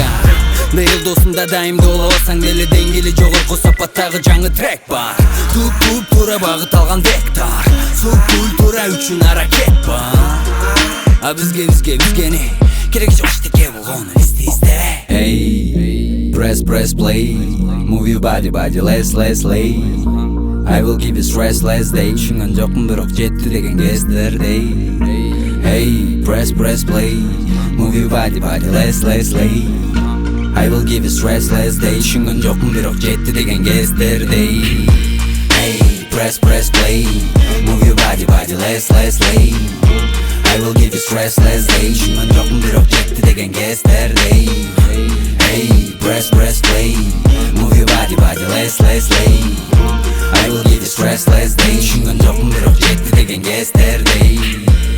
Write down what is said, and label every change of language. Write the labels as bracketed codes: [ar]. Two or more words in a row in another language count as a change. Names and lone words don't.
[ky] Бейил досунда дайымды болобасаң деле деңгели жогорку сапаттагы жаңы трек бар. Туп туура багыт алган вектор, субкультура үчүн аракет бар. А бизгени керек жок эчтеке болгону изде. [en] Hey, press play. Move your body, let's lay. I will give you stress less day. [ky] Түшүнгөн жокмун, бирок жетти деген кездердей. [en] Hey, press play. Move your body, let's lay. I will give you stress less day. [ky] Түшүнгөн жокмун, бирок жетти деген кездердей. [en] Hey, press play. Move your body, let's lay. I will give you stress less day. [ky] Түшүнгөн жокмун, бирок жетти деген кездердей. [en] Hey, press play. Move your body, let's lay. I will give you stress less day. [ky] Түшүнгөн жокмун, бирок жетти деген кездердей.